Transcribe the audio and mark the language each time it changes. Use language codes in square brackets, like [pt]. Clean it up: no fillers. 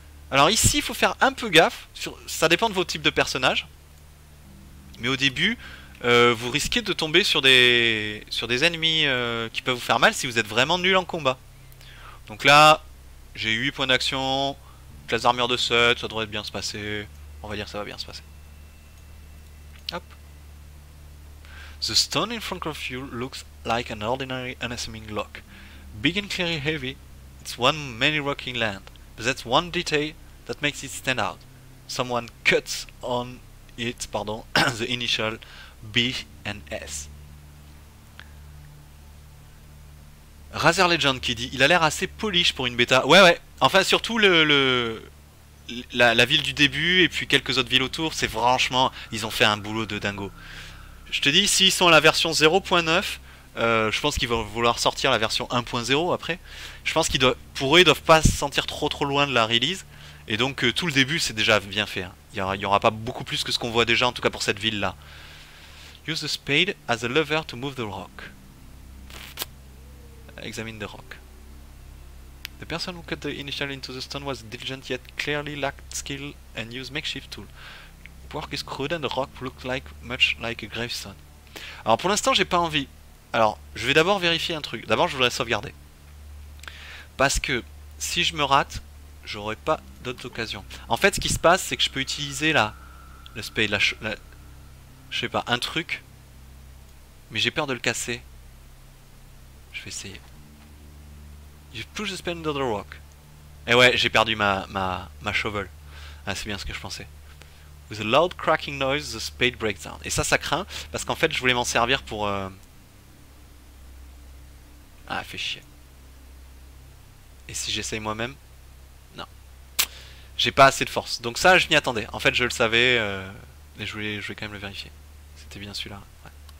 [fr] Alors ici il faut faire un peu gaffe, ça dépend de vos types de personnages. Mais au début, vous risquez de tomber sur des ennemis qui peuvent vous faire mal si vous êtes vraiment nul en combat. Donc là, j'ai 8 points d'action, classe d'armure de 7, ça devrait bien se passer. On va dire que ça va bien se passer. Hop. [en] The stone in front of you looks like an ordinary unassuming rock. Big and clearly heavy, it's one many rocky land. But that's one detail that makes it stand out. Someone cuts on it, pardon, the initial B and S. [fr] Razer Legend qui dit, il a l'air assez polish pour une bêta. Ouais ouais, enfin surtout la ville du début et puis quelques autres villes autour, c'est franchement, ils ont fait un boulot de dingo. Je te dis, s'ils sont à la version 0.9, je pense qu'ils vont vouloir sortir la version 1.0 après. Je pense qu'ils doivent, pour eux, ils doivent pas se sentir trop loin de la release. Et donc tout le début c'est déjà bien fait. Hein. Il y aura pas beaucoup plus que ce qu'on voit déjà, en tout cas pour cette ville là. [en] Use the spade as a lever to move the rock. Examine the rock. The person who cut the initial into the stone was diligent yet clearly lacked skill and used makeshift tool. Work is crude and the rock looks like much like a gravestone. [fr] Alors pour l'instant j'ai pas envie. Alors je vais d'abord vérifier un truc. D'abord je voudrais sauvegarder. Parce que si je me rate, j'aurai pas d'autres occasions. En fait ce qui se passe c'est que je peux utiliser le spade, je sais pas, un truc. Mais j'ai peur de le casser. Je vais essayer. [en] You push the spade under the rock. [fr] Et ouais, j'ai perdu ma shovel. Ah, c'est bien ce que je pensais. [en] With a loud cracking noise, the spade breaks down. [fr] Et ça craint, parce qu'en fait, je voulais m'en servir pour... Ah, fait chier. Et si j'essaye moi-même? Non. J'ai pas assez de force. Donc ça, je m'y attendais. En fait, je le savais, et je voulais quand même le vérifier. C'était bien celui-là. Ouais.